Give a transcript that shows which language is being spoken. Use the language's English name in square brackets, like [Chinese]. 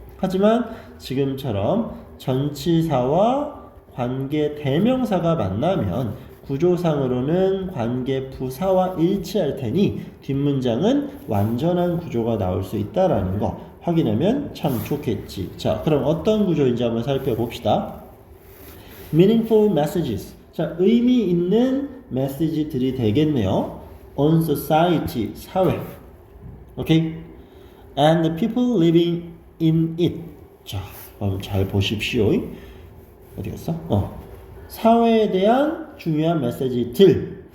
[Korean] 하지만 지금처럼 전치사와 관계 대명사가 만나면 구조상으로는 관계 부사와 일치할 테니 뒷문장은 완전한 구조가 나올 수 있다라는 거 확인하면 참 좋겠지. 자, 그럼 어떤 구조인지 한번 살펴봅시다. [English] Meaningful messages. [Korean] 자, 의미 있는 메시지들이 되겠네요. [English] On society, [Korean] 사회. 오케이? [English] And the people living in it. [Korean] 자, 그럼 잘 보십시오. 어디 갔어? 사회에 대한 중요한 메시지들.